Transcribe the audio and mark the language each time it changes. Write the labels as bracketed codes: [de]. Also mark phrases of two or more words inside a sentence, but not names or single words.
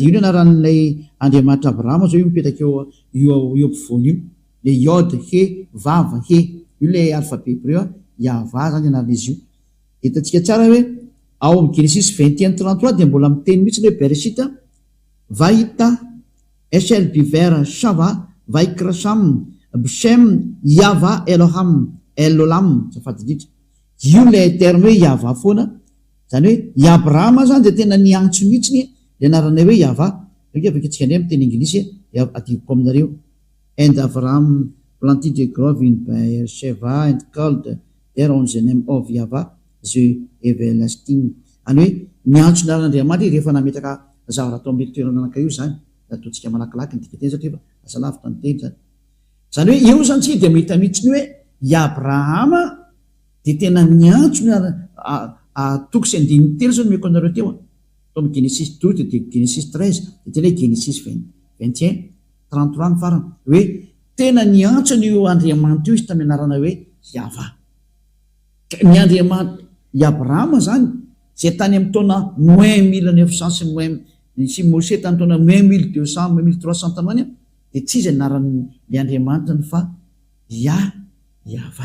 [mg] io ny anaran'ilay Andriamanitra Abrahama zao io mipetraka io ampovoany io le iode he vava he io le [fr] alphabet hébreu [mg] Yahva zany anarana izy io hitantsika tsara hoe ao amin'ny Genesis 21-33 de mbola miteny mihitsy le [he] בראשית ויטע אשל בבאר שבע ויקרא שם בשם יהוה אל עולם [mg] Elolam safady indrindra io le terme hoe Yahva foana zany hoe Abrahama zany de tena niantso mihitsy le anarana hoe Yahva aveka tsika ndray miteny anglisy adivoko aminareo [en] and Abraham planted a grove in Beersheba and called there on the name of Yahva the everlasting [mg] any hoe niantso naran'Andriamanitra rehefa nametraka zavatra atao amin'ny toerana ananka io zany ataontsika malakilaky ny dikateny satria asa lavitra ny teny zany hoe io zany tsika de mahita mihitsy ny hoe Abrahama de tena niantso toko sy andininy telo zao nomeko anareo teo atao amin'ny Genesis 12 de Genesis 13 de tena hoe Genesis 21-33 ny farany hoe tena niantso an'io Andriamanitra io izy tamin'ny anarana hoe Yahva ny Andriamanitra Abrahama zany zay tany amin'ny taona moins 1900 sy Mose tany taona moins 1200 moins 1300 tanoany dia tsy izy anaran'ny Andriamanitra fa Yahva.